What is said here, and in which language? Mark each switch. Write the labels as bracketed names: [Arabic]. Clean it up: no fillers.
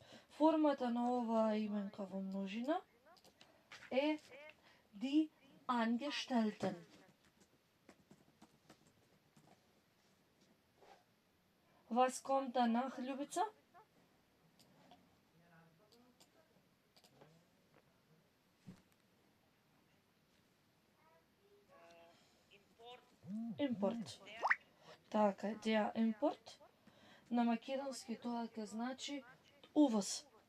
[Macedonian] Формата на оваа именка во множина е die Angestellten. [German] Was kommt danach, Ljubica? [Macedonian] Импорт. [German] Така, der Import. [Macedonian] На македонски тоа ќе значи увоз.